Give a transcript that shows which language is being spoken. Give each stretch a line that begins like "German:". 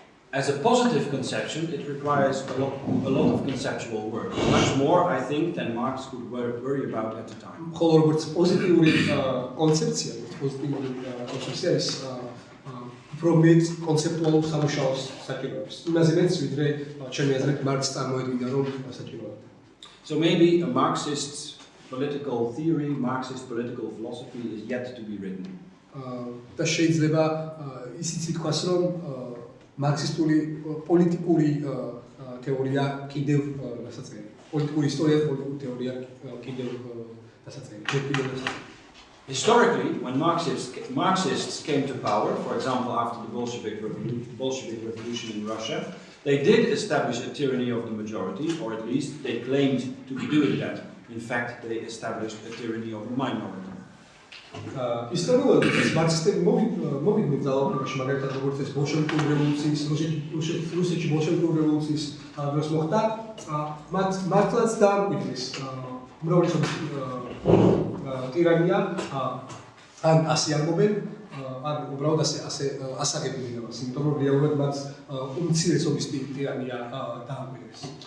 English: As a positive conception, it requires a lot of conceptual work, much more, I think, than Marx could worry about at the time.
Georgian: ხოლო როგორც პოზიტიური კონცეფცია ის უფრო მეტ კონცეპტუალურ სამუშაოს საჭიროებს. იმაზე მეც ვიდრე ჩემი აზრით მარქსს წარმოედგინა რომ საჭიროებდა.
English: So maybe a Marxist political theory, Marxist political philosophy is yet to be written.
Georgian: და შეიძლება ისიც ითქვას რომ მარქსისტული პოლიტიკური თეორია კიდევ დასაწყენია. პოლიტიკური ისტორია, პოლიტიკური თეორია კიდევ დასაწყენია.
English: Historically, when Marxists came to power, for example, after the Bolshevik Revolution in Russia, they did establish a tyranny of the majority, or at least they claimed to be doing that. In fact, they established a tyranny of the minority.
Georgian: ისტორიულად მარქსისტები მოვიდნენ ძალაუფლებაში, მაგალითად როგორც ეს ბოლშევიკური რევოლუციის, რუსეთში ბოლშევიკური რევოლუციის დროს მოხდა, მათ მართლაც დაამკვიდრეს უმრავლესობის ტირანია, ან ასე ამბობენ, ან უბრალოდ ასაგებდნენ იმას, იმიტომ რომ რეალურად მათ უმცირესობის ტირანია დაამკვიდრეს.